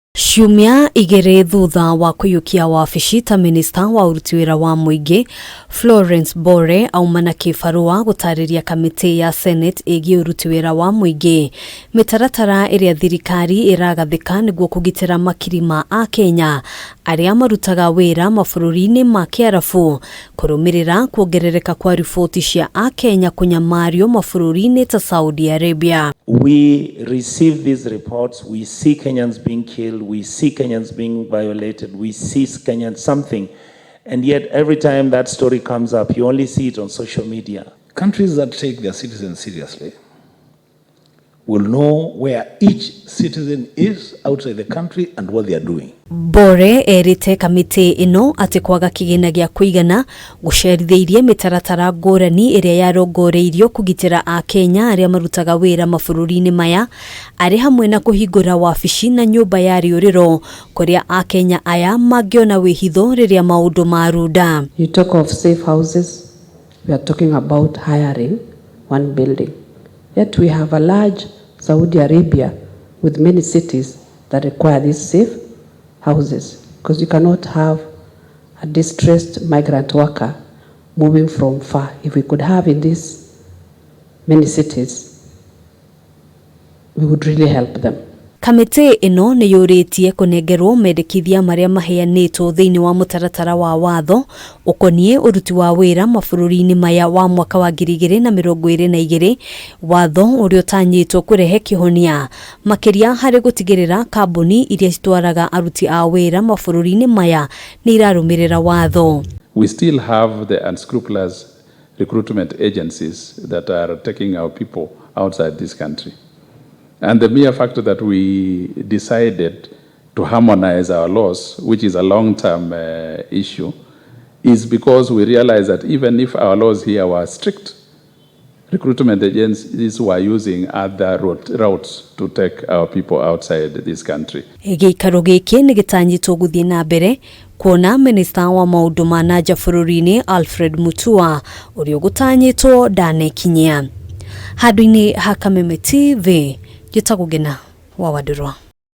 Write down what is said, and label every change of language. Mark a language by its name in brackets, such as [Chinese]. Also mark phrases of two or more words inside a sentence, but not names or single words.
[Kikuyu] Ciumia igere thutha wa kuyukia wabici ta minista wa uruti wira wa muingi Florence Bore aumana kibarua gutariria kamitii ya Senate igii uruti wira wa muingi mitaratara iria thirikari iragathika niguo kugitira makiri ma Akenya aria marutaga wira mabururi-ini ma arabu kurumirira kuongerereka kwa ripoti cia Akenya kunyamario mabururi-ini ta Saudi Arabia. [English] We receive these reports, we see Kenyans being killed, we see Kenyans being violated, we see Kenyans something, and yet every time that story comes up, you only see it on social media. Countries that take their citizens seriously will know where each citizen is outside the country and what they are doing. [Kikuyu] Bore erite kamitii ino ati kwaga kigina gia kwigana guceritheirie mitaratara ngurani iria yarongoreirio kugitira Akenya aria marutaga wira mabururi-ini maya ari hamwe na kuhingura wabici na nyumba ya riuriro kuria Akenya aya mangiona wihitho riria maundu marunda. [English] You talk of safe houses, we are talking about hiring one building. Yet we have a large Saudi Arabia with many cities that require these safe houses, because you cannot have a distressed migrant worker moving from far. If we could have in these many cities, we would really help them. [Kikuyu] Kamitii ino ni yuritie kunengerwo mendekithia maria maheanitwo thiini wa mitaratara wa watho ukonie uruti wa wira mabururi-ini maya wa mwaka wa 2022 watho uria utanyitwo kurehe kihonia makiria hari gutigirira kambuni iria citwaraga aruti a wira mabururi-ini maya ni irarumirira watho. [English] We still have the unscrupulous recruitment agencies that are taking our people outside this country. And the mere fact that we decided to harmonize our laws, which is a long-term issue, is because we realize that even if our laws here were strict, recruitment agencies were using other routes to take our people outside this country. [Kikuyu] Gikaro giki ni gitanyitwo guthie na mbere kuona minista wa maundu ma nanja bururi-ini Alfred Mutua uria gutanyitwo ndanekinyia. Handu-ini ha Kamitii TV Kugitira wa Wadurwa.